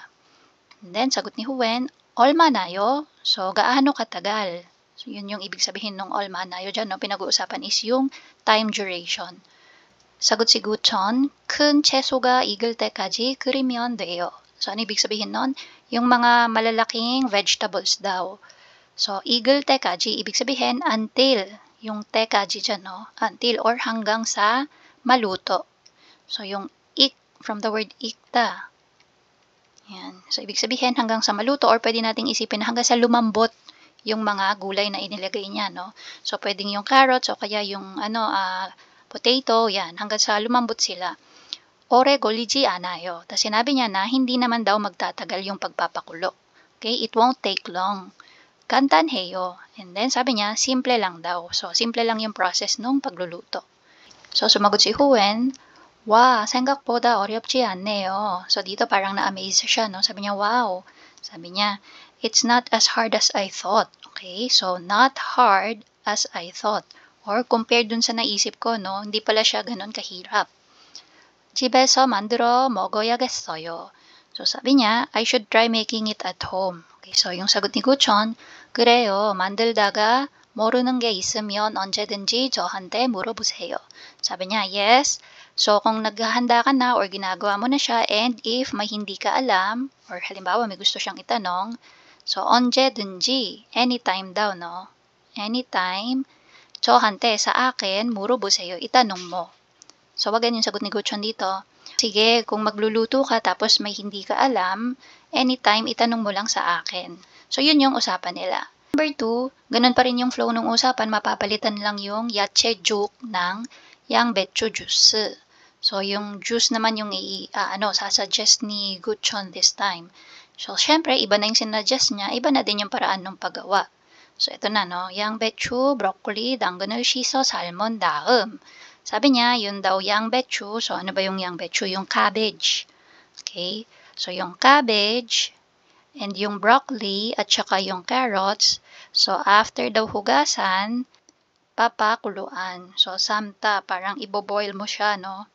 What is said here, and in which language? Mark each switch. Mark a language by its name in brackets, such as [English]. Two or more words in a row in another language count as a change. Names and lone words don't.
[English] And then, [Filipino] sagot ni Huwen, "Olmanayo?" So, gaano katagal? So, yun yung ibig sabihin ng olmanayo dyan, no? Pinag-uusapan is yung [English] time duration. [Filipino] Sagot si Guchon, [Korean] "큰 채소가 익을 때까지 끓이면 돼요." [Filipino] So, ano ibig sabihin nun? Yung mga malalaking vegetables daw. So, [Korean] 익을 때까지, [Filipino] ibig sabihin until. Yung tekaji dyan, no? [English] Until or [Filipino] hanggang sa maluto. So, yung ik, [English] from the word [Filipino] ikta. Yan. So, ibig sabihin hanggang sa maluto or pwede nating isipin hanggang sa lumambot yung mga gulay na inilagay niya, no? So, pwedeng yung carrots o kaya yung potato, yan, hanggang sa lumambot sila. [Korean] 오래 걸리지 않아요. [Filipino] Tapos sinabi niya na hindi naman daw magtatagal yung pagpapakulo. [English] Okay? It won't take long. 간단해요. And then, [Filipino] sabi niya, simple lang daw. So, simple lang yung process nung pagluluto. So, sumagot si Huwen, [Korean] "와, 생각보다 어렵지 않네요." [Filipino] So, dito parang na-amaze siya, no? Sabi niya, wow. Sabi niya, [English] "It's not as hard as I thought." Okay? So, not hard as I thought. Or compared [Filipino] dun sa naisip ko, [English] no? [Filipino] Hindi pala siya ganun kahirap. [Korean] 집에서 만들어 먹어야겠어요. [Filipino] So, sabi niya, [English] I should try making it at home. Okay, so [Filipino] yung sagot ni Guchon, [Korean] 그래요. 만들다가 모르는 게 있으면 언제든지 저한테 물어보세요. [Filipino] Sabi niya, yes. So, kung naghahanda ka na or ginagawa mo na siya [English] and if [Filipino] may hindi ka alam or halimbawa may gusto siyang itanong, so 언제든지, anytime daw, no? Anytime, 저한테, sa akin, 물어보세요. Itanong mo. So, wag yung sagot ni Guchon dito. Sige, kung magluluto ka tapos may hindi ka alam, anytime itanong mo lang sa akin. So, yun yung usapan nila. Number 2, ganun pa rin yung flow ng usapan, mapapalitan lang yung [Korean] 야채 죽 [Filipino] ng 양배추 juice. So, yung juice naman yung sasuggest ni Guchon this time. So, syempre, iba na yung sinuggest niya, iba na din yung paraan ng paggawa. So, ito na, no? [Korean] 양배추, broccoli, 당근을 씻어 삶은 다음. [Filipino] Sabi niya, yun daw 양배추. So, ano ba yung 양배추? Yung cabbage. [English] Okay? [Filipino] So, yung cabbage and yung broccoli at saka yung carrots. So, after daw hugasan, papakuluan. So, samta, parang iboboil mo siya, no?